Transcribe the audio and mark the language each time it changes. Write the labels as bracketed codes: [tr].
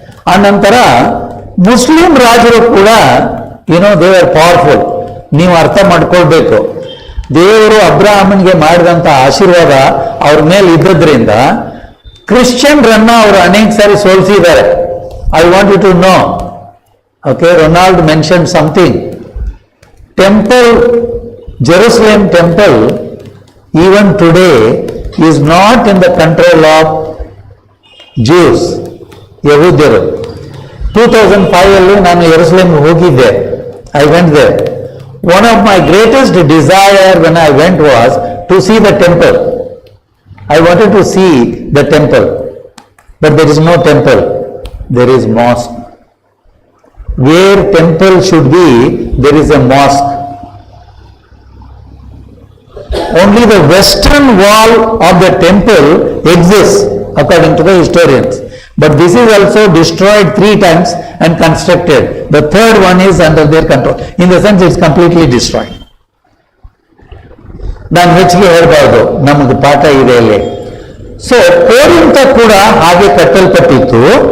[kn] ಆ ನಂತರ ಮುಸ್ಲಿಂ ರಾಜರು ಕೂಡ [en] They are powerful. [kn] ನೀವು ಅರ್ಥ ಮಾಡ್ಕೊಳ್ಬೇಕು, ದೇವರು ಅಬ್ರಾಹ್ಮನಿಗೆ ಮಾಡಿದಂಥ ಆಶೀರ್ವಾದ ಅವ್ರ ಮೇಲೆ ಇದ್ದದ್ರಿಂದ ಕ್ರಿಶ್ಚಿಯನ್ರನ್ನ ಅವರು ಅನೇಕ ಸಾರಿ ಸೋಲಿಸಿದ್ದಾರೆ. [en] I want you to know. Okay, Ronald mention something. Temple, Jerusalem temple even today is not in the control of Jews, [kn] ಯಹೂದ್ಯರು. 2005 ಅಲ್ಲಿ ನಾನು ಯೆರೂಸಲೇಮ್ ಹೋಗಿದ್ದೆ. [en] I went there. One of my greatest desire when I went was to see the temple. I wanted to see the temple, but there is no temple. There is mosque. Where temple should be, there is a mosque. Only the western wall of the temple exists according to the historians, but this is also destroyed 3 times and constructed. The third one is under their control. In the sense, it's completely destroyed. [kn] ನಾನು ಹೆಚ್ಚಿಗೆ ಹೇಳಬಾರ್ದು, ನಮಗೆ ಪಾಠ ಇದೆ ಇಲ್ಲಿ. So ಕೋರಿಂಥ ಕೂಡ ಹಾಗೆ ಕಟ್ಟಲ್ಪಟ್ಟಿತ್ತು.